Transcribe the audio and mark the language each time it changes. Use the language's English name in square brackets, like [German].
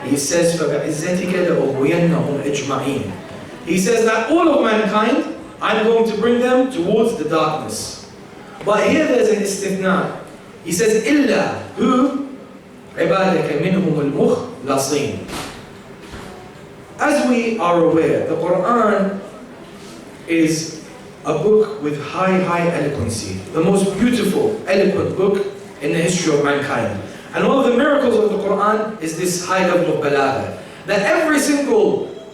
[English] He says, [Arabic] فَبِعِزَّتِكَ لَأُغْوِيَنَّهُمْ أَجْمَعِينَ. [English] He says that all of mankind, I'm going to bring them towards the darkness. But here there's an istithna. He says, [Arabic] إِلَّا هُ عِبَادَكَ مِنْهُمُ الْمُخْلَصِينَ. [English] As we are aware, the Quran is a book with high eloquency. The most beautiful, eloquent book in the history of mankind. And one of the miracles of the Quran is this high level of balagha. That every single